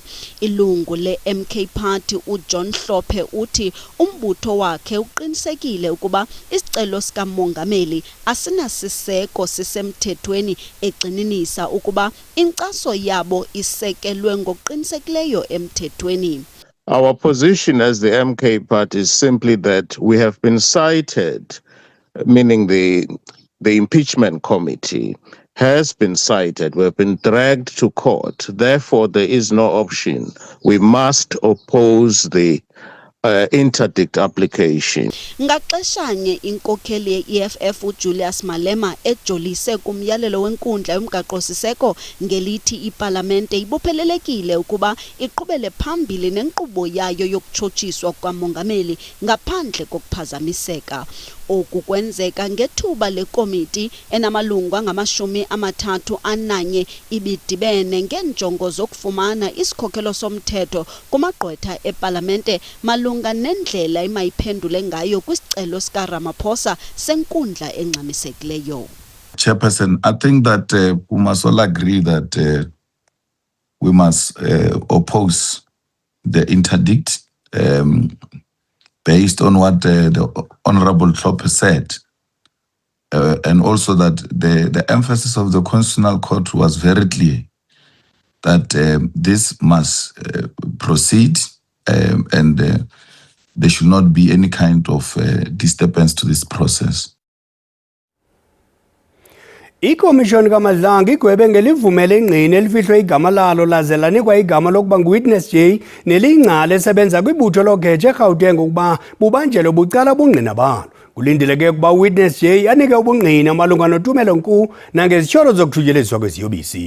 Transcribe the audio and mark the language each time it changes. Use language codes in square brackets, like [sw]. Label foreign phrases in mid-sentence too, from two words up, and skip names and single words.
[xh] Ilungu le-MK Party uJohn Hlophe uthi umbutho wakhe uqinisekile ukuba isicelo sikamongameli asinasiseko sisemthethweni egxininisa ukuba inkcaso yabo isekelwe ngokuqinisekileyo emthethweni. [en] Our position as the MK Party is simply that we have been cited, meaning the impeachment committee has been cited. We have been dragged to court. Therefore, there is no option. We must oppose the interdict application. [xh] Ngaxeshanye inkokheli ye-EFF uJulius Malema ejolise kumyalelo wenkundla yomgaqo-siseko ngelithi iParlamente ibophelelekile ukuba iqhubele phambili nenkqubo yayo yokutshotshiswa kukamongameli ngaphandle kokuphazamiseka. Oku kwenzeka ngethuba lekomiti enamalungu angama-31 ibidibene ngeenjongo zokufumana isikhokelo somthetho kumagqwetha epalamente malunga nendlela emayiphendule ngayo kwisicelo sikaRamaphosa senkundla engxamisekileyo. [en] Chairperson, I think that we must all agree that we must oppose the interdict based on what the Honorable Tlhophe said. And also that the emphasis of the Constitutional Court was very clear that this must proceed and there should not be any kind of disturbance to this process. [xh] Ikomishoni kaMadlanga igwebe ngelivumela ingqini elifihlwe igama lalo laze lanikwa igama lokuba nguWitness J nelingcala esebenza kwibutho lokheje eGauteng ukuba bubanjelo bucala ubungqina balo. Kulindeleke ukuba uWitness J anike ubungqina malunga notumelo nkulu nangezityholo zokuthutyeleziswa kweziyobisi.